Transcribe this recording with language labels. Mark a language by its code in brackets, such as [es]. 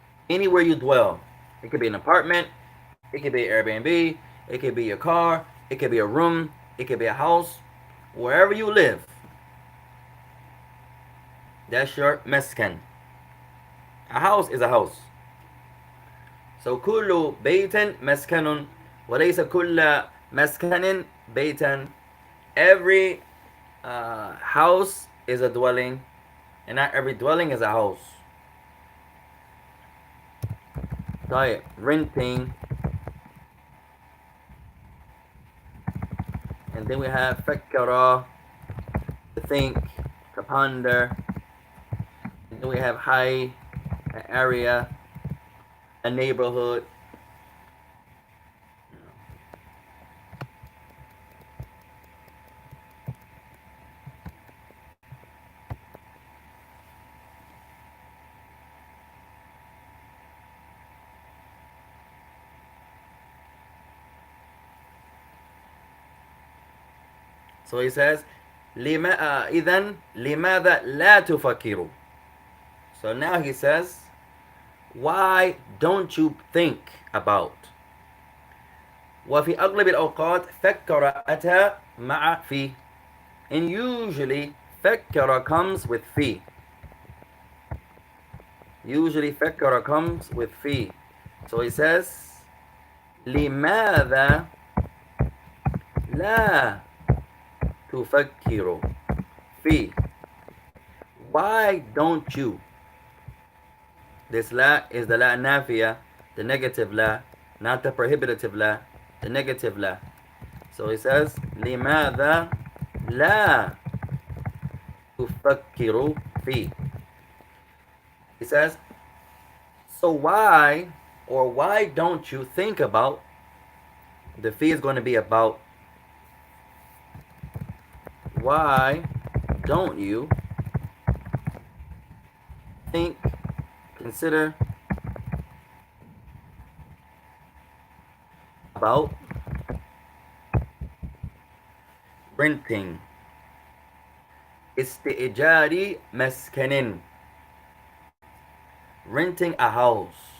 [en] Anywhere you dwell. It could be an apartment, it could be Airbnb, it could be your car, it could be a room, it could be a house. Wherever you live, that's your مسكن. A house is a house. [ar] So كل بيت مسكن وليس كل مسكن بيتا. [en] Every house is a dwelling, and not every dwelling is a house. طيب, renting. And then we have فكر, to think, to ponder. And then we have حي, an area, a neighborhood. So he says, [ar] إذن لماذا لا تفكروا? [en] So now he says, why don't you think about? [ar] وفي أغلب الأوقات فكر أتى مع في. [en] And usually فكر comes with في. Usually فكر comes with في. So he says [ar] لماذا لا تفكر في. [en] Why don't you? This la is the la nafia, the negative la, not the prohibitive la, the negative la. So he says [ar] لماذا لا تفكر في. [en] He says, so why or why don't you think about, the fee is going to be about, why don't you think, consider about renting [ar] استئجار مسكن, [en] renting a house